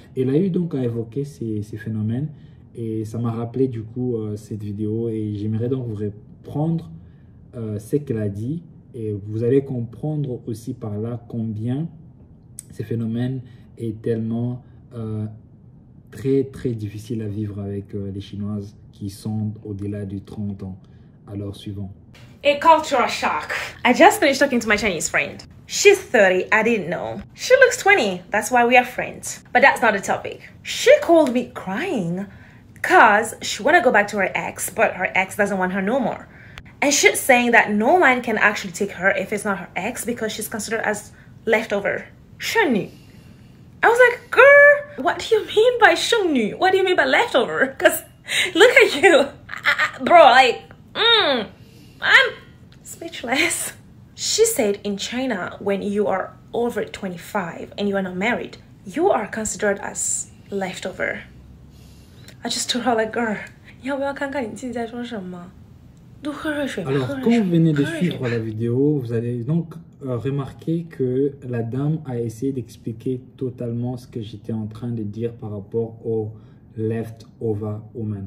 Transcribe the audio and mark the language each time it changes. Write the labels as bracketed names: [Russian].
[French] Elle a eu donc à évoquer ces phénomènes et ça m'a rappelé du coup cette vidéo et j'aimerais donc vous reprendre ce qu'elle a dit et vous allez comprendre aussi par là combien ces phénomènes est tellement très difficile à vivre avec les Chinoises qui sont au-delà de 30 ans. Alors, suivant. [English] A cultural shock. I just finished talking to my Chinese friend. She's 30, I didn't know. She looks 20, that's why we are friends. But that's not the topic. She called me crying because she wanna go back to her ex, but her ex doesn't want her no more. And she's saying that no man can actually take her if it's not her ex because she's considered as leftover. [Chinese] 剩女. [English] I was like, girl, what do you mean by 剩女? What do you mean by leftover? Because look at you. Bro, like, I'm speechless. She said in China, when you are over 25 and you are not married, you are considered as leftover. I just told her like, girl, [Chinese] 要不要看看你自己在说什么？多喝热水吧。 [French] Alors, quand vous venez de suivre la vidéo, vous allez donc remarquer que la dame a essayé d'expliquer totalement ce que j'étais en train de dire par rapport au leftover woman.